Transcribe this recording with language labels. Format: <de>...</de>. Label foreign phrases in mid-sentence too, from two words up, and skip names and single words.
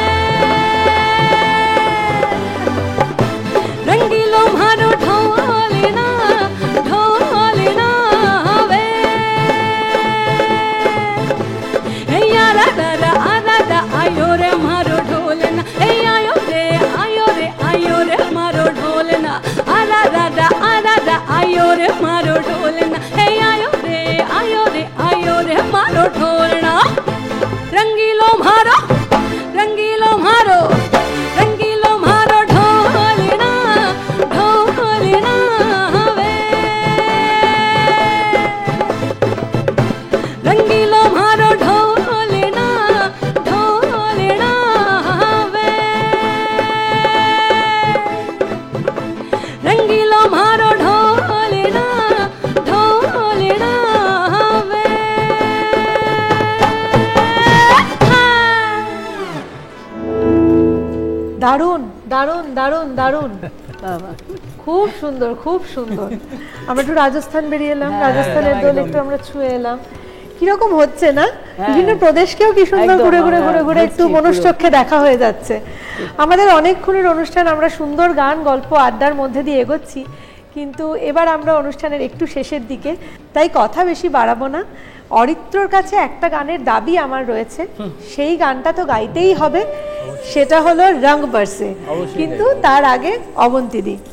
<raj>रंगीलो मारो ढोलना ढोलना वे यारा रा आयो रे मारो ढोलना आयो रे मारो ढोलना आरा रा आयो रे मारो ढोलना आयो रे मारो ढोलना रंगीलो मारो रंगीलो मारो रंगीलो मारो ढोलना ढोलना वे रंगीलो मारो ढोलना ढोलना वे रंगीलो मारो ढोलना ढोलना वे</raj> <bn>দারুণ দারুণ দারুণ দারুণ খুব সুন্দর খুব সুন্দর আমরা একটু রাজস্থান বেরিয়ে এলাম রাজস্থানের দোল একটু আমরা ছুঁয়ে এলাম কিরকম হচ্ছে না বিভিন্ন প্রদেশকেও কি সুন্দর ঘুরে ঘুরে ঘুরে ঘুরে একটু মনুষ্যচক্ষে দেখা হয়ে যাচ্ছে আমাদের অনেকক্ষণের অনুষ্ঠান আমরা সুন্দর গান গল্প আড্ডার মধ্যে দিয়ে এগোচ্ছি কিন্তু এবার আমরা অনুষ্ঠানের একটু শেষের দিকে তাই কথা বেশি বাড়াবো না অরিত্রর কাছে একটা গানের দাবি আমার রয়েছে সেই গানটা তো গাইতেই হবে সেটা হলো রং বরসে কিন্তু তার আগে অবন্তীদি</bn>